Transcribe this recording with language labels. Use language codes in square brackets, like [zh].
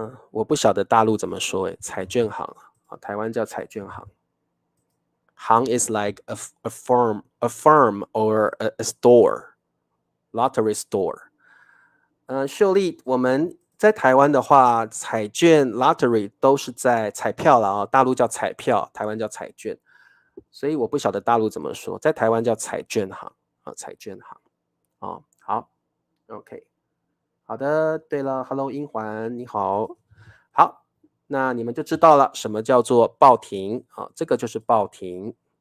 [zh] 我不晓得大陆怎么说彩券行台湾叫彩券行。 [en] 行 is like a firm or a store, lottery store. [zh] 秀丽，我们在台湾的话，彩券 lottery 都是在彩票了大陆叫彩票，台湾叫彩券，所以我不晓得大陆怎么说，在台湾叫彩券行彩券行好 ，OK， 好的，对了 ，Hello 英环，你好，好，那你们就知道了什么叫做报亭这个就是报亭。